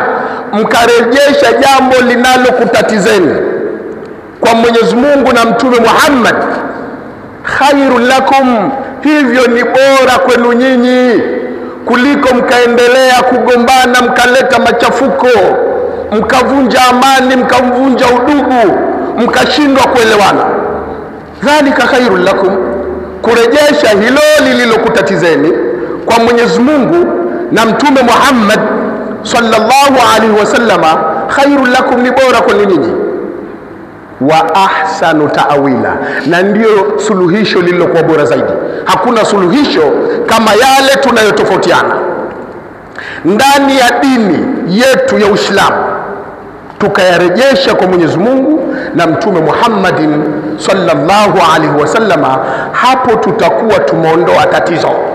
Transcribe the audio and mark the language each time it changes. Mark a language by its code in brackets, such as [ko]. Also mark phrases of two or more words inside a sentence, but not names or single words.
[sw] mkarejesha jambo linalokutatizeni kwa Mwenyezi Mungu na Mtume Muhammad, [ar] خير لكم, [sw] hivyo ni bora kwenu nyinyi kuliko mkaendelea kugombana, mkaleta machafuko, mkavunja amani, mkavunja udugu, mkashindwa kuelewana. [ar] ذلك خير لكم, [sw] kurejesha hilo lililokutatizeni kwa Mwenyezi Mungu na Mtume Muhammad [ar] صلى الله عليه وسلم, خير لكم, [sw] ni bora kwenu nyinyi. [ar] وأحسن تأويلا, [sw] na ndio suluhisho lililokuwa bora zaidi. Hakuna suluhisho kama yale tunayotofautiana ndani ya dini yetu ya Uislamu, tukayarejesha kwa Mwenyezi Mungu na Mtume Muhammadin [ar] صلى الله عليه وسلم, [sw] hapo tutakuwa tumeondoa tatizo.